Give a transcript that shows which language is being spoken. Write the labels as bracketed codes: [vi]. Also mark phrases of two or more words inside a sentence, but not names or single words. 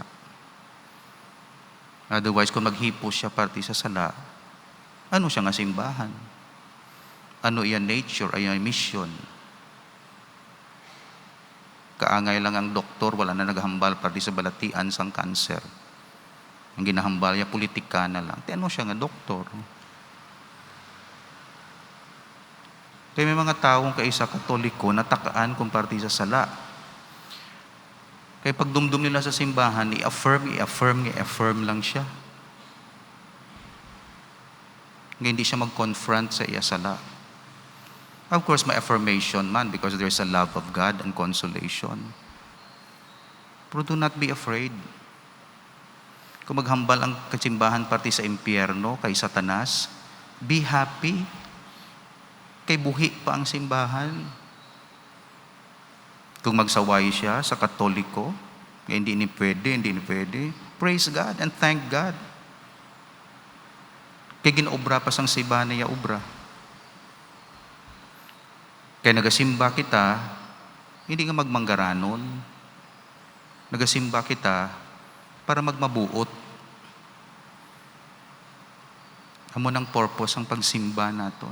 [hil] Otherwise, kung maghipos siya parte sa sala, ano siya nga simbahan? Ano iya nature, iya mission? Kaangay lang ang doktor, wala na naghambal parte sa balatian sang cancer. Ang ginahambal niya, politika na lang. Ano siya nga doktor? Kaya may mga taong kaisa katoliko natakaan kung parte sa sala. Kaya pag dumdum nila sa simbahan, i-affirm lang siya. Ngayon hindi siya mag-confront sa iya sala. [en] Of course, may affirmation man because there's a love of God and consolation. Pero do not be afraid. [hil] Kung maghambal ang kasimbahan parte sa impyerno, kay Satanas, [en] be happy. [hil] Kay buhi pa ang simbahan. Kung magsaway siya sa katoliko, hindi ni pwede, [en] praise God and thank God. [hil] Kay ginaobra pa sang simbahan niya obra. Kaya nagasimba kita, hindi nga magmanggaranon. Nagasimba kita para magmabuot. Amo ng purpose ang pagsimba naton.